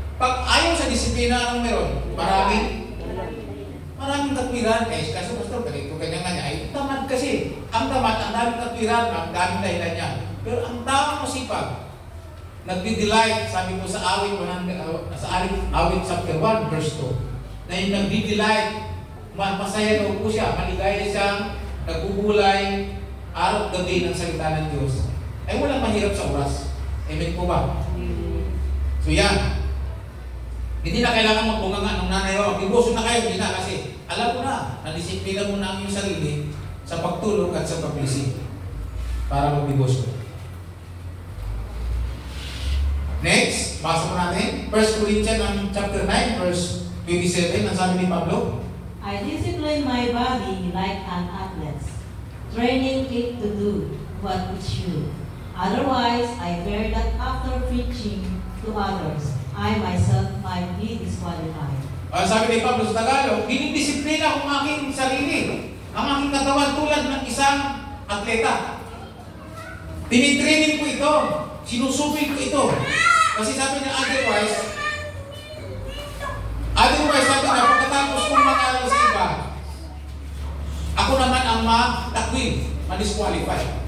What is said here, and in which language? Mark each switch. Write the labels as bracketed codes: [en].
[tl] Pag ayaw sa disiplina, anong meron? Maraming katwiran. Kaso pastor, ganito kanya nga niya. Ay, tamad kasi. Ang tamad, ang daming katwiran, ang daming dahilan niya. Pero ang tamang masipag, nagdi-delight, sabi mo sa awit, awit chapter 1, verse 2, na yung nagdi-delight, masaya daw po siya, maligaya siya, nagbubulay, araw of the day ng salita ng Diyos. Ay walang mahirap sa oras. Amen po ba? So yan. Hindi na kailangan magbunganga ng nanay o magdiboso na kayo, hindi na kasi alam mo na, nadisiplina mo na ang iyong sarili sa pagtulog at sa pag-isip para magdiboso. Next, basa mo natin 1 Corinthians chapter 9 verse 27, ang sabi ni Pablo, [en] I discipline my body like an athlete, training it to do what it should. Otherwise, I fear that after preaching to others, I myself might be disqualified. [tl] Ang sabi ni Pablo sa Tagalog, dinidisiplina ko ang aking sarili, ang aking katawan tulad ng isang atleta. Tinitraining ko ito, sinusubin ko ito. Kasi sabi niya otherwise sabi niya, pagkatapos kong mag-aral sa iba, ako naman ang matakwil, ma-disqualify.